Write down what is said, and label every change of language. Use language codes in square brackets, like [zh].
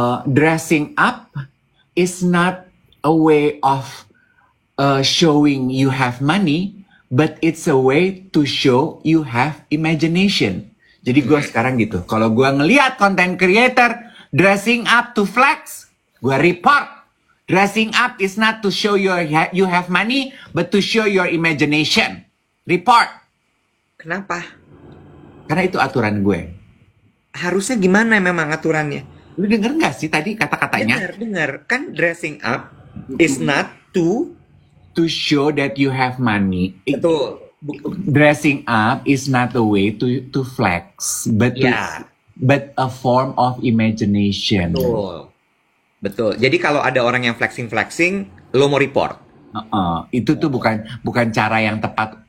[en] Dressing up is not a way of showing you have money, but it's a way to show you have imagination. [id] Jadi gue sekarang gitu. Kalau gue ngelihat content creator [en] dressing up to flex, [id] gue report. [en] Dressing up is not to show you have money, but to show your imagination. Report. [id] Kenapa? Karena itu aturan gue. Harusnya gimana memang aturannya? Lu denger nggak sih tadi kata-katanya? Dengar. Kan [en] dressing up is not to show that you have money. [id] Betul. [en] Dressing up is not a way to flex, but but a form of imagination. [id] Betul. Jadi kalau ada orang yang flexing, lo mau report. Itu tuh bukan cara yang tepat.